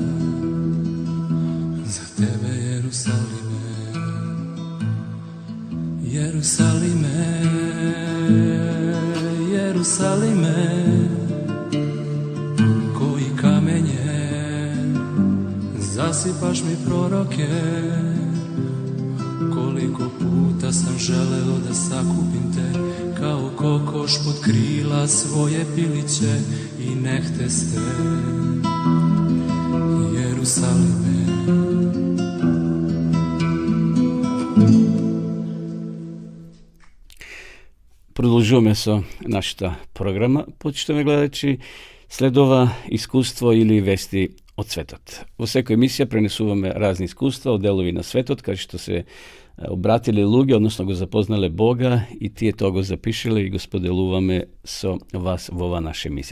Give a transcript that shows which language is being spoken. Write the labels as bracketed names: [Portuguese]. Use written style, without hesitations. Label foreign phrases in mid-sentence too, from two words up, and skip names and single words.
[Serbian] Za tebe, Jerusalime, Jerusalime, Jerusalime, koji kamenje zasipaš mi proroke. Koliko puta sam želeo da sakupim te, kao kokoš pod krila svoje piliće, i nehte ste, Jerusalime. [Macedonian] Продолжуваме со нашата програма, почитувани гледачи. Следува искуство или вести od Светот. Во секоја емисија пренесуваме разни искуства од делови на светот, кај што се обратиле луѓе, односно го запознале Бога и тие тоа го запишеле и го споделуваме со вас во ова наша емисија.